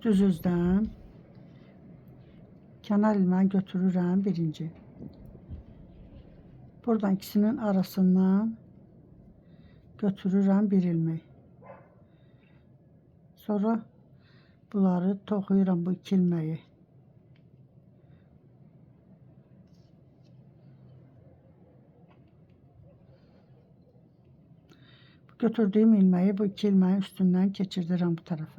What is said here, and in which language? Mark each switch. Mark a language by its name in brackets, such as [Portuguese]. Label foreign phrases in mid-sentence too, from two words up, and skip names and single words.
[Azerbaijani] Düz üzdən kənar ilməni götürürəm birinci. Buradan ikisinin arasından götürürəm bir ilmek. Sonra bunları toxuyuram bu 2 ilməyi. [Turkish] Götürdüğüm ilmeği bu 2 ilmeğin üstünden geçirdirəm bu tarafa.